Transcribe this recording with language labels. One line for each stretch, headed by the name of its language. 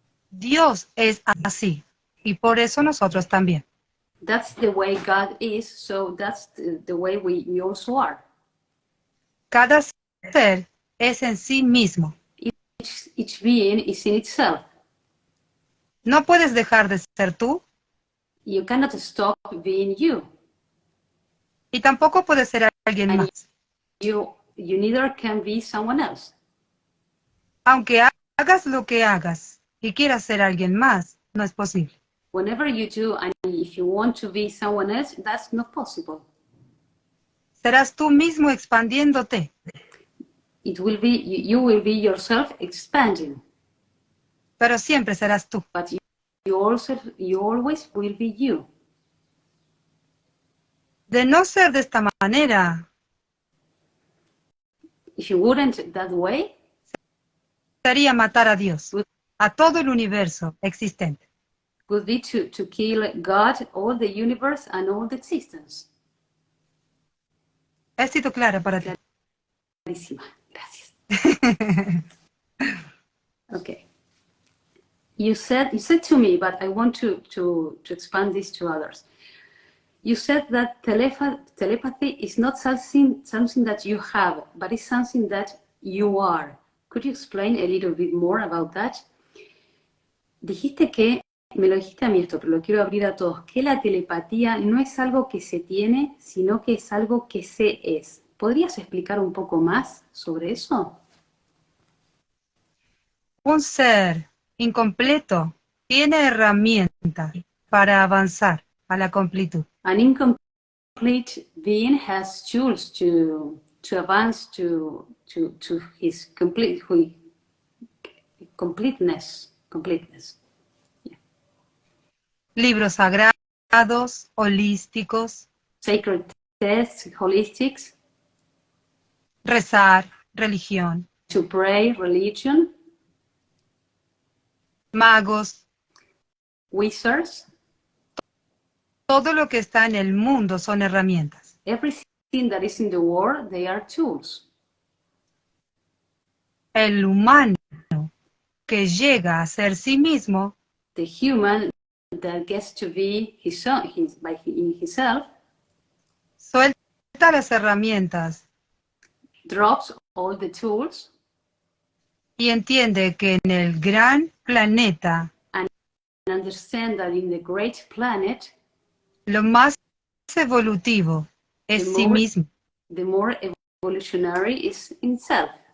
Spanish: Dios es así, y por eso nosotros también.
English: That's the way God is, so that's the way we also are.
Spanish: Cada ser es en sí mismo.
English: Each being is in itself.
Spanish: No puedes dejar de ser tú.
English: You cannot stop being you.
Spanish: Y tampoco puedes ser alguien
English: And
Spanish: más.
English: You neither can be someone else.
Spanish: Aunque hagas lo que hagas y quieras ser alguien más, no es posible.
English: Whenever you do, and if you want to be someone else, that's not possible.
Spanish: Serás tú mismo expandiéndote.
English: It will be, you will be yourself expanding.
Spanish: Pero siempre serás tú.
English: But you always will be you.
Spanish: De no ser de esta manera,
English: If you wouldn't that way,
Spanish: sería matar a Dios, a todo el universo existente.
English: would be to kill God, all the universe, and all the existence.
Spanish: ¿He sido clara para ti? Clarísima. Gracias.
English: Okay. You said to me, but I want to expand this to others. You said that telepathy is not something that you have, but it's something that you are. Could you explain a little bit more about that?
Spanish: Dijiste que, me lo dijiste a mí esto, pero lo quiero abrir a todos, que la telepatía no es algo que se tiene, sino que es algo que se es. ¿Podrías explicar un poco más sobre eso? Un ser incompleto tiene herramientas para avanzar a la completud.
English: An incomplete being has tools to advance to his completeness. Yeah.
Spanish: Libros sagrados, holísticos,
English: Sacred texts, holistics,
Spanish: rezar, religión,
English: to pray, religion,
Spanish: magos,
English: wizards.
Spanish: todo lo que está en el mundo son herramientas.
English: Everything that is in the world, they are tools.
Spanish: El humano que llega a ser sí mismo,
English: The human that gets to be in himself,
Spanish: suelta las herramientas
English: drops all the tools
Spanish: y entiende que en el gran planeta,
English: and understand that in the great planet,
Spanish: lo más evolutivo es sí mismo.
English: The more evolutionary is himself.